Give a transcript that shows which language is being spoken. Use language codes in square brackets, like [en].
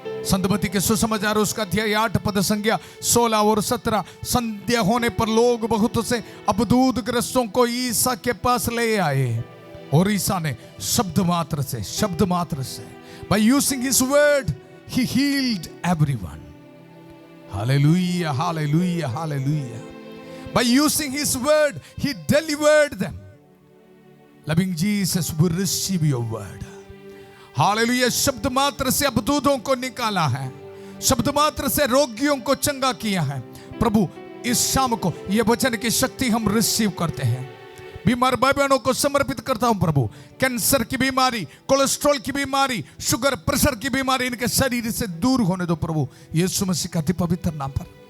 [hi] संतमती के सुसमाचार उसका अध्याय 8 पद संख्या 16 और 17। संध्या होने पर लोग बहुत से अबदूत ग्रस्तों को ईसा के पास ले आए और ईसा ने शब्द मात्र से [en] by using his word he healed everyone. Hallelujah, hallelujah, hallelujah. By using his word he delivered them. Loving Jesus, we receive your word. [hi] Hallelujah. शब्द मात्र से अबदूतों को निकाला है, शब्द मात्र से रोगियों को चंगा किया है। प्रभु इस शाम को यह वचन की शक्ति हम रिसीव करते हैं। बीमार भाई बहनों को समर्पित करता हूं प्रभु। कैंसर की बीमारी, कोलेस्ट्रॉल की बीमारी, शुगर प्रेशर की बीमारी इनके शरीर से दूर होने दो प्रभु, यीशु मसीह का अति पवित्र नाम पर।